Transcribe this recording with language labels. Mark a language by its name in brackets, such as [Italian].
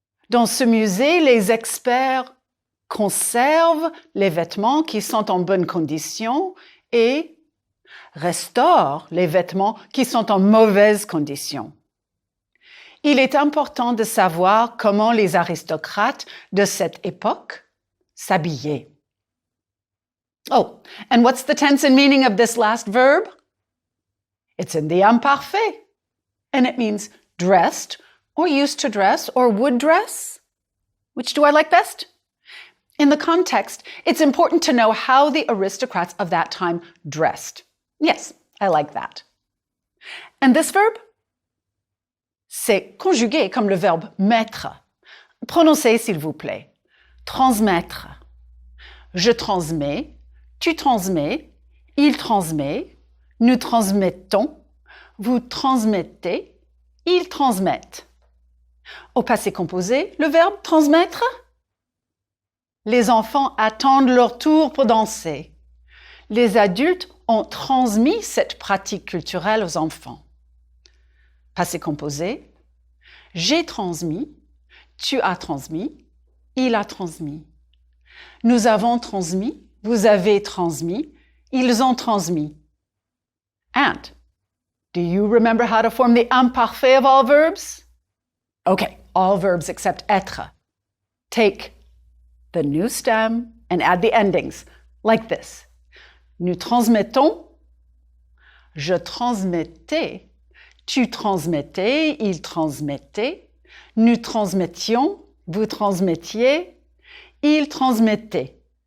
[French] Dans ce musée, les experts conservent les vêtements qui sont en bonne condition et restaurent les vêtements qui sont en mauvaise condition. Il est important de savoir comment les aristocrates de cette époque s'habillaient. [English] Oh, and what's the tense and meaning of this last verb? It's in the imparfait, and it means dressed or used to dress or would dress. Which do I like best? In the context, it's important to know how the aristocrats of that time dressed. Yes, I like that. And this verb? [French] C'est conjugué comme le verbe mettre. Prononcez, s'il vous plaît. Transmettre. Je transmets, tu transmets, il transmet, nous transmettons, vous transmettez, ils transmettent. Au passé composé, le verbe transmettre. Les enfants attendent leur tour pour danser. Les adultes ont transmis cette pratique culturelle aux enfants. Passé composé, j'ai transmis, tu as transmis, il a transmis. Nous avons transmis, vous avez transmis, ils ont transmis. [English] And, do you remember how to form the imparfait of all verbs? Okay, all verbs except être. Take the new stem and add the endings, like this. [French] Nous transmettons, je transmettais, tu transmettais, il transmettait, nous transmettions, vous transmettiez, il transmettait.